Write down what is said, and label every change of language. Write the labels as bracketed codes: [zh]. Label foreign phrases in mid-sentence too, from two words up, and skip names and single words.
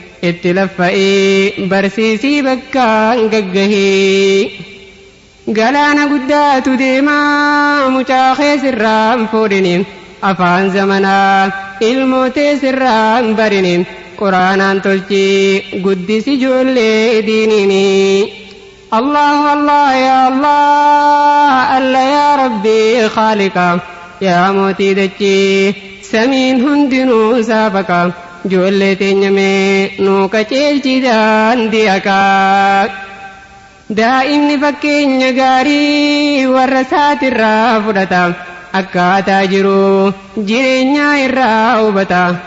[om] Itti laffayi barsiisii bakkaan gaggahi. Galaana guddaatu deemaa mucaa keessirraan fuudhini. Afaan zamanaa ilmootee sirraan barini. Quraanaan tolchi guddisi ijoollee diinini. [ar] الله الله يا الله الله يا ربي خالق, [om] ya mootii dachii, samiin hundinuu saafaqa. Ijoollee teenya mee nuu qaceelchi daandii haqa. Daa'imni fakkeenya gaarii warra isaatirraa fudhata. Akkaataa jiru jireenya irraa hubata.